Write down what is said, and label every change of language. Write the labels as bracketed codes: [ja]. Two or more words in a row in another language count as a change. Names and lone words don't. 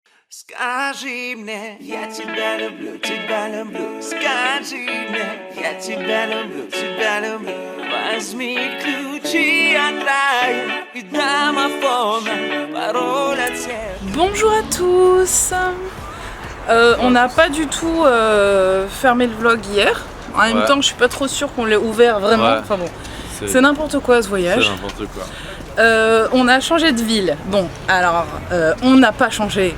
[ru] Скажи мне, я тебя люблю, скажи мне, я тебя люблю. Возьми ключи от рая и домофона, пароль от сердца. [fr] Bonjour à tous. On n'a pas du tout fermé le vlog hier. En même temps, je suis pas trop sûre qu'on l'ait ouvert vraiment. Enfin bon, c'est n'importe quoi ce voyage. C'est n'importe quoi. On a changé de ville. Bon, alors on n'a pas changé.